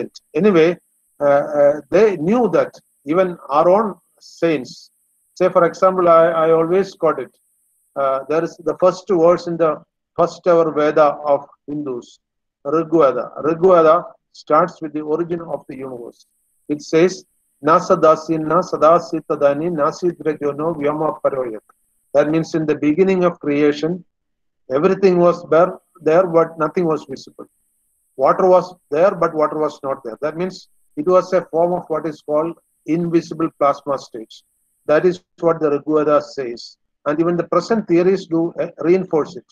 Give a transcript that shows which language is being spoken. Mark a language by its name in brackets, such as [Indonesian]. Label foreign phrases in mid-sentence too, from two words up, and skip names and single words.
[English] Anyway, they knew that even our own saints, say for example, I always quote it. There is the first words in the first ever Veda of Hindus, Rigveda. Rigveda starts with the origin of the universe. It says, [Sanskrit] नासदासीन सदासीत्तदानीं नासीद्रजोनो व्योमा परोयत्. [English] That means in the beginning of creation, everything was there, but nothing was visible. Water was there, but water was not there. That means it was a form of what is called invisible plasma states. That is what the Rigveda says. And even the present theories do reinforce it.